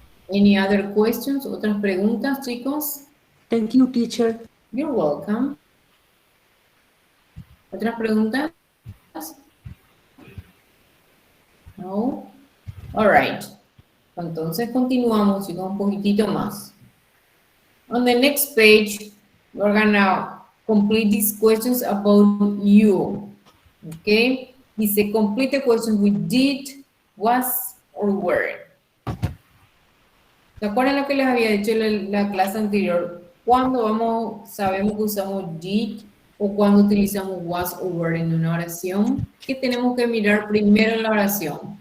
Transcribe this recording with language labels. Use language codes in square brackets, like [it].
[en] Any other questions? [es] ¿Otras preguntas, chicos? [en] Thank you, teacher. You're welcome. [es] ¿Otras preguntas? [en] No? All right. [es] Entonces continuamos, chicos, un poquitito más. [en] On the next page, we're gonna complete these questions about you. Okay? [es] Dice, [en] complete the question with did, was, or were. [es] ¿Se acuerdan lo que les había dicho en la clase anterior? Cuando sabemos que usamos did o cuando utilizamos was o were en una oración, ¿qué tenemos que mirar primero en la oración?